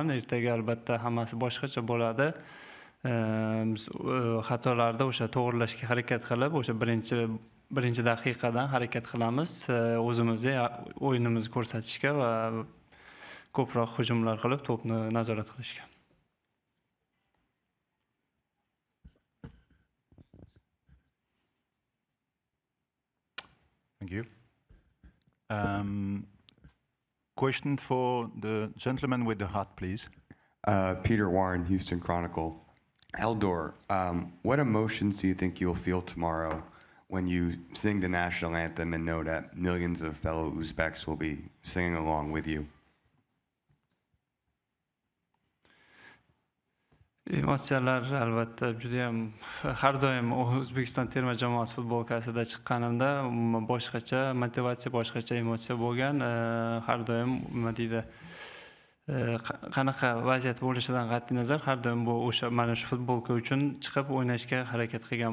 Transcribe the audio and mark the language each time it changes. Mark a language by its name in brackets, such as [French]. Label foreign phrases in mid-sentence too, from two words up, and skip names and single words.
[Uzbek] Ertaga albatta hammasi boshqacha bo'ladi. Biz xatolarda o'sha to'g'rilashga harakat qilib, o'sha birinchi daqiqadan harakat qilamiz. O'zimizga o'yinimizni ko'rsatishga va ko'proq hujumlar qilib to'pni nazorat qilishga. [English] Thank you. Question for the gentleman with the hat, please. Peter Warren, Houston Chronicle. Eldor, what emotions do you think you'll feel tomorrow when you sing the national anthem and know that millions of fellow Uzbeks will be singing along with you? [Uzbek] Emotsiyalar albatta juda ham har doim O'zbekiston terma jamoasi futbolkasida chiqqanimda boshqacha motivatsiya, boshqacha emotsiya bo'lgan. Har doim nima deydi, qanaqa vaziyat bo'lishidan qat'iy nazar har doim bu o'sha mana shu futbolka uchun chiqib o'ynashga harakat qilgan.